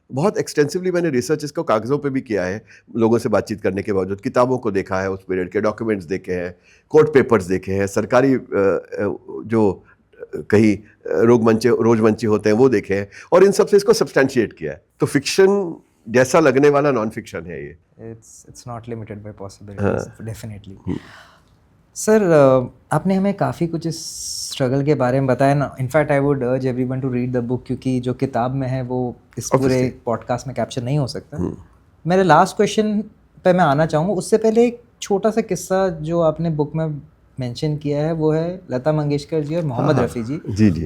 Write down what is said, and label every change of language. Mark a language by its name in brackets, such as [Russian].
[Hindi] बहुत एक्सटेंसिवली मैंने रिसर्च इसको कागज़ों पे भी किया है, लोगों से बातचीत करने के बावजूद, किताबों को देखा है, उस पीरियड के डॉक्यूमेंट्स देखे हैं, कोर्ट पेपर्स देखे हैं, सरकारी जो कहीं रोजमंचे होते हैं वो देखे हैं, और इन सब से इसको सब्सटैंशिएट किया है। तो फिक्शन जैसा लगने वाला नॉन फिक्शन है ये। [English] It's not limited by possibilities, definitely. [Hindi] Sir आपने हमें काफ़ी कुछ इस स्ट्रगल के बारे में बताया ना. [English] in fact I would urge everyone to read the book, [Hindi] क्योंकि जो किताब में है वो इस पूरे पॉडकास्ट में कैप्चर नहीं हो सकता. मेरे लास्ट क्वेश्चन पे मैं आना चाहूँगा. उससे पहले एक छोटा सा किस्सा जो आपने बुक में मेंशन किया है वो है लता मंगेशकर जी और मोहम्मद रफ़ी जी.